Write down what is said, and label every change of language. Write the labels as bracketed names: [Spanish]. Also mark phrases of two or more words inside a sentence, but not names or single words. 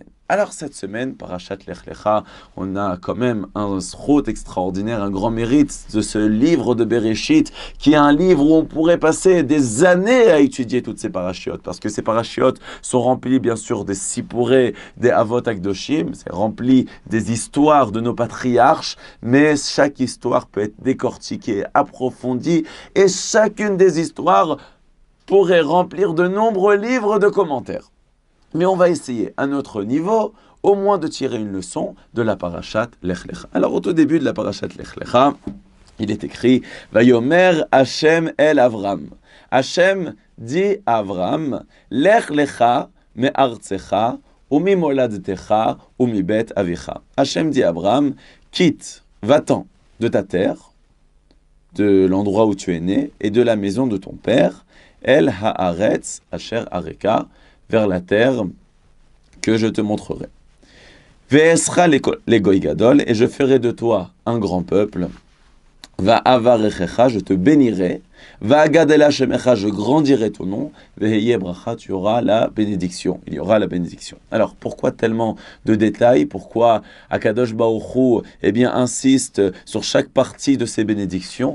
[French] Alors cette semaine, Parashat Lech Lecha, on a quand même un zchut extraordinaire, un grand mérite de ce livre de Bereshit, qui est un livre où on pourrait passer des années à étudier toutes ces parachiotes, parce que ces parachiotes sont remplis bien sûr des sipuré, des [Hebrew] אבות הקדושים, [French] c'est rempli des histoires de nos patriarches, mais chaque histoire peut être décortiquée, approfondie, et chacune des histoires pourrait remplir de nombreux livres de commentaires. Mais on va essayer, à notre niveau, au moins de tirer une leçon de la parashat Lech Lecha. Alors, au tout début de la parashat Lech Lecha, il est écrit « [Hebrew] ויאמר השם אל אברם ». [French] Hashem dit à Avram « [Hebrew] לך לך מארצך וממולדתך ומבית אביך ». [French] Hashem dit à Avram « Quitte, va-t'en de ta terre, de l'endroit où tu es né, et de la maison de ton père, [Hebrew] אל הארץ אשר אראך [French] » vers la terre que je te montrerai. [Hebrew] ואעשך לגוי גדול, [French] et je ferai de toi un grand peuple. [Hebrew] ואברכך, [French] je te bénirai. [Hebrew] ואגדלה שמך, [French] je grandirai ton nom. [Hebrew] והיה ברכה, [French] tu auras la bénédiction. Il y aura la bénédiction. Alors, pourquoi tellement de détails? Pourquoi [Hebrew] הקדוש ברוך הוא, [French] insiste sur chaque partie de ces bénédictions?